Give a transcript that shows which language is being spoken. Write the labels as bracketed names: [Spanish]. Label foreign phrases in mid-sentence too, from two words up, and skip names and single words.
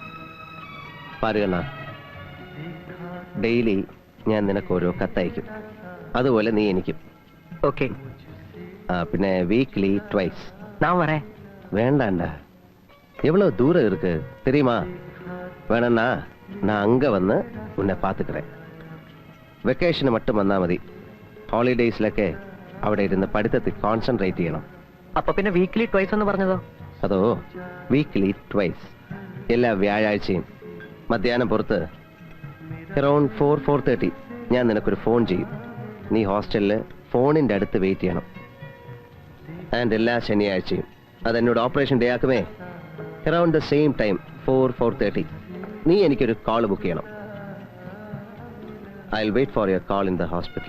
[Malayalam] പാരുകണ്ണ, ഡെയിലി ഞാൻ നിനക്ക് ഓരോ കത്തയക്കും. അതുപോലെ നീ എനിക്കും. [Tamil] ஓகே, [Malayalam] പിന്നെ [English] weekly twice. [Tamil] நான் வரேன். வேண்டாண்டா, எவ்வளவு தூரம் இருக்கு தெரியுமா? வேணா நான் அங்க வந்து உன்னை பாத்துக்கிறேன். [Malayalam] വെക്കേഷന് மட்டுം വന്നാ മതി. ഹോളിഡേയ്സിലൊക്കെ അവിടെ ഇരുന്ന് പഠിത്തത്തിൽ കോൺസെൻട്രേറ്റ് ചെയ്യണം. അപ്പൊ പിന്നെ [English] weekly twice [Malayalam] എന്ന് പറഞ്ഞതോ? അതോ [English] weekly twice, [Malayalam] എല്ലാ വ്യാഴാഴ്ചയും മധ്യാഹ്നം പുറത്ത് അറൌണ്ട് 4-4:30 ഞാൻ നിനക്കൊരു ഫോൺ ചെയ്യും. നീ ഹോസ്റ്റലില് ഫോണിന്റെ അടുത്ത് വെയിറ്റ് ചെയ്യണം. ആൻഡ് എല്ലാ ശനിയാഴ്ചയും അതെന്നോട് [English] operation day [Malayalam] ആക്കുമേ, [English] around the same time [Malayalam] 4-4:30 നീ എനിക്കൊരു [English] call book [Malayalam] ചെയ്യണം. [English] I'll wait for your call in the hospital.